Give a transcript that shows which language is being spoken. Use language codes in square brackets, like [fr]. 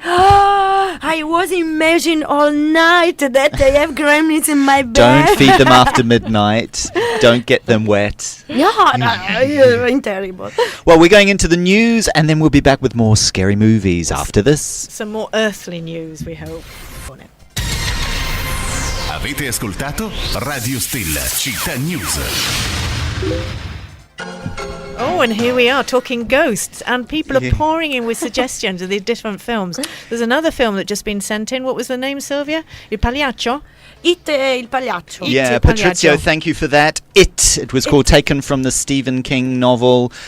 [en] I was imagining all night that I have gremlins in my bed. Don't feed them after midnight. Don't get them wet. Yeah, terrible. Well, we're going into the news, and then we'll be back with more scary movies after this. Some more earthly news, we hope. [it] Avete ascoltato Radio Stella Città News. [en] Oh, and here we are talking ghosts, and people are pouring in with suggestions of the different films. There's another film that just been sent in. What was the name, Sylvia? [it] Il Pagliaccio? It il pagliaccio. [en] Yeah, Patrizio, thank you for that. It was called, taken from the Stephen King novel.